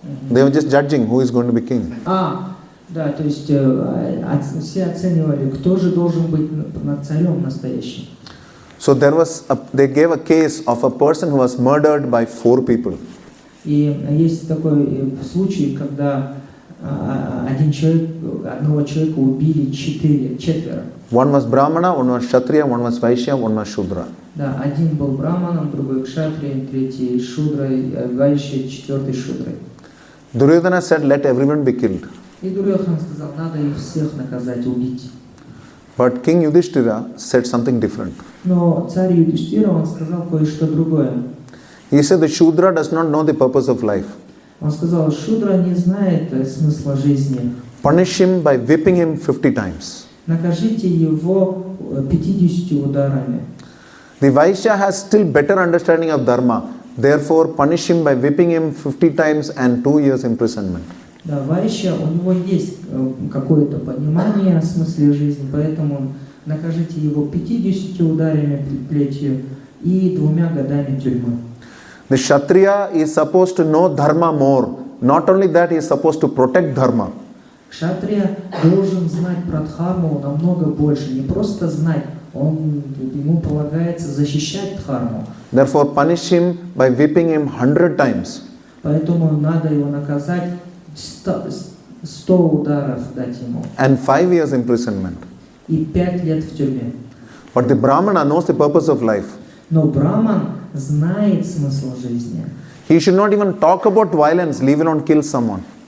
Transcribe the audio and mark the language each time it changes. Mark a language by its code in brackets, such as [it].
[en] They were just judging who is going to be king. [ru] Да, то есть все оценивали, кто же должен быть над царем настоящим. [en] So they gave a case of a person who was murdered by 4 people. [ru] И есть такой случай, когда одного человека убили 4. [en] One was Brahmana, one was Kshatriya, one was Vaishya, one was Shudra. [ru] Да, один был браманом, другой кшатрией, третий шудрой, вайшей, 4 шудрой. [en] Duryodhana said, let everyone be killed. [ru] И Дурьохан сказал, надо их всех наказать, убить. [en] But King Yudhishthira said something different. [ru] Но царь Юдхиштхира, он сказал кое-что другое. [en] He said the Shudra does not know the purpose of life. [ru] Он сказал, шудра не знает смысла жизни. [en] Punish him by whipping him 50 times. [ru] Накажите его 50 ударами. [en] The Vaishya has still better understanding of dharma. Therefore, punish him by whipping him 50 times and 2 years imprisonment. [ru] Да, Вайшя, у него есть какое-то понимание о смысле жизни, поэтому накажите его 50 ударами плетью и 2 годами тюрьмы. [en] The Kshatriya is supposed to know dharma more. Not only that, he is supposed to protect dharma. [ru] Кшатрия должен знать про дхарму намного больше, не просто знать, ему полагается защищать дхарму. [en] Therefore, punish him by whipping him 100 times. [ru] Поэтому надо его наказать 100 ударов дать ему. [en] And 5 years imprisonment. [ru] И 5 лет в тюрьме. [en] But the Brahmana knows the purpose of life. [ru] Но браман знает смысл жизни. [en] He should not even talk about violence, leave alone kill someone.